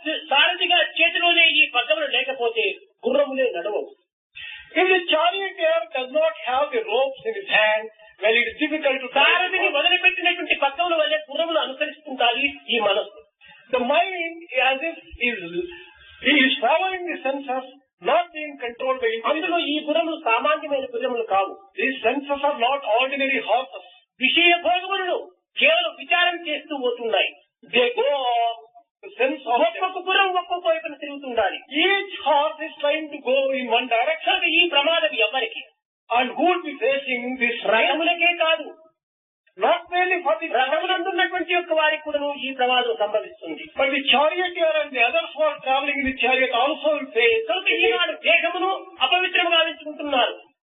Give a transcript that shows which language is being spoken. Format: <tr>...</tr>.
<te>సారథిగా చేతిలోనే ఈ పగ్గములు లేకపోతే గుర్రములే నడవవు.</te> <en>If the charioteer does not have the ropes in his hand, well, it is difficult to</en> <te>సారథిని వదిలిపెట్టినటువంటి పగ్గముల వల్లే గుర్రములు అనుసరిస్తుంటాయి ఈ మనస్సు.</te> <en>The mind, as if he is following the senses, not being controlled by</en> <te>అందులో</te> <en>intelligence.</en> <te>ఈ గుర్రములు సామాన్యమైన గుర్రములు కావు.</te> <en>These senses are not ordinary horses.</en> <te>విషయ భోగములను కేవలం విచారం చేస్తూ పోతున్నాయి.</te> <en>They go on the sense of</en> <te>ఒక్కొక్క గుర్రం ఒక్కొక్క వైపున తిరుగుతుండాలి.</te> <en>each horse is trying to go in one direction.</en> <te>ఈ ప్రమాదం ఎవరికి?</te> <en>And who will be facing this right?</en> <te>రథములకే కాదు,</te> <en>Not merely for the</en> <te>రథమునందున్నటువంటి యొక్క వారికి కూడాను ఈ ప్రమాదం సంభవిస్తుంది.</te> <en>but the charioteer and the others who are traveling in the chariot also will face.</en> <te>కనుక ఈనాడు దేహమును అపవిత్రముగా ఎంచుకుంటున్నారు.</te>